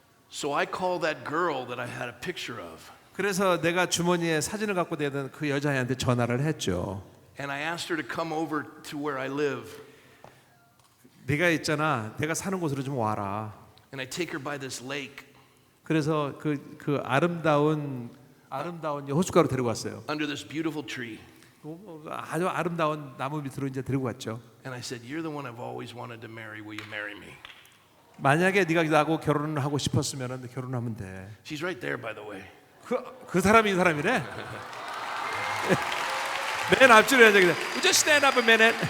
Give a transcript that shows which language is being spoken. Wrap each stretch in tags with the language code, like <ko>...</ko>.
<en>So I call that girl that I had a picture of.</en> <ko>그래서 내가 주머니에 사진을 갖고 다니던 그 여자애한테 전화를 했죠.</ko> <en>And I asked her to come over to where I live.</en> <ko>네가 있잖아. 내가 사는 곳으로 좀 와라.</ko> <en>And I take her by this lake.</en> <ko>그래서 그 아름다운 호숫가로 데리고 왔어요.</ko> <en>Under this beautiful tree.</en> <ko>아주 아름다운 나무 밑으로 이제 데리고 왔죠.</ko> <en>And I said, "You're the one I've always wanted to marry. Will you marry me?"</en> <ko>만약에 네가 나하고 결혼을 하고 싶었으면 결혼하면 돼.</ko> <en>She's right there, by the way.</en> <ko>그 사람이 이 사람이래. 맨 앞줄에 앉아 있네.</ko> <en>Would you stand up a minute?</en>